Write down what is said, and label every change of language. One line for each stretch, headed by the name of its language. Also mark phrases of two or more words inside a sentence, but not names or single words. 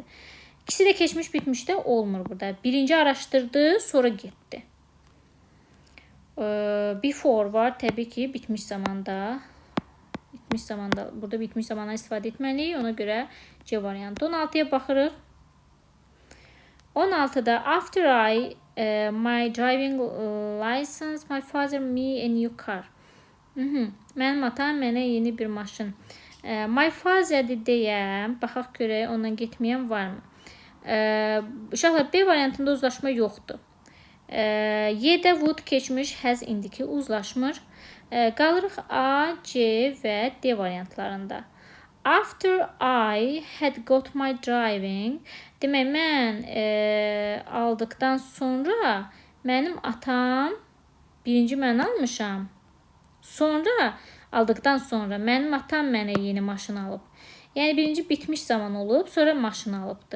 Azerbaijani: İkisi də keçmiş bitmişdə olmur burada. Birinci araşdırdı, sonra getdi. Before var. Təbii ki, bitmiş zamanda. Bitmiş zamanda. Burada bitmiş zamandan istifadə etməliyik. Ona görə C variantı. 16-ya baxırıq.
English: 16-da after my driving license, my father me a new car.
Azerbaijani: Mənim atam mənə yeni bir maşın.
English: My father
Azerbaijani: deyəm. Baxaq görək, ondan getməyən varmı? Uşaqlar, B variantında uzlaşma yoxdur. Y-də would keçmiş, has indiki uzlaşmır. Qalırıq A, C və D variantlarında.
English: After I had got my driving,
Azerbaijani: demək mən aldıqdan sonra mənim atam, birinci mən almışam. Sonra, aldıqdan sonra mənim atam mənə yeni maşın alıb. Yəni birinci bitmiş zaman olub, sonra maşın alıbdır.